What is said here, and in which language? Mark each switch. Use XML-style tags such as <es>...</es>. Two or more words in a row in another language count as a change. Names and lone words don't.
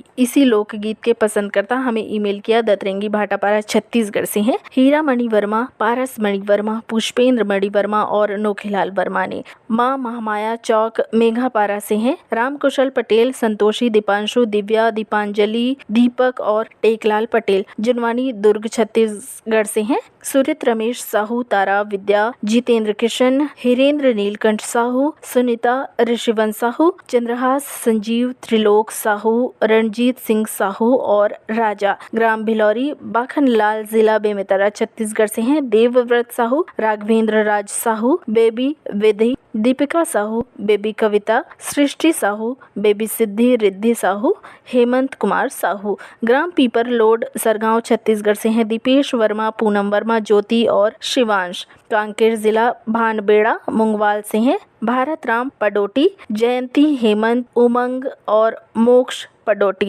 <hi>इसी लोकगीत के पसंद करता हमें ईमेल किया दतरेंगी भाटापारा छत्तीसगढ़ से हैं हीरा मणि वर्मा, पारस मणि वर्मा, पुष्पेंद्र मणि वर्मा और नोखीलाल वर्मा ने। माँ महामाया चौक मेघापारा से हैं रामकुशल पटेल, संतोषी, दीपांशु, दिव्या, दीपांजलि, दीपक और टेकलाल पटेल। जुनवानी दुर्ग छत्तीसगढ़ से हैं सुरित रमेश साहू, तारा विद्या, जितेंद्र किशन, हिरेंद्र नीलकंठ साहू, सुनीता ऋषिवंश साहू, चंद्रहास संजीव, त्रिलोक साहू, रणजीत सिंह साहू और राजा। ग्राम भिलौरी, बाखनलाल, जिला बेमेतरा छत्तीसगढ़ से हैं देवव्रत साहू, राघवेंद्र राज साहू, बेबी विधि, दीपिका साहू, बेबी कविता, सृष्टि साहू, बेबी सिद्धि, रिद्धि साहू, हेमंत कुमार साहू। ग्राम पीपर लोड, सरगांव छत्तीसगढ़ से हैं दीपेश वर्मा, पूनम वर्मा, ज्योति और शिवांश। कांकेर जिला भानबेड़ा मुंगवाल से हैं भारत राम पडोटी, जयंती, हेमंत, उमंग और मोक्ष पडोटी।</hi>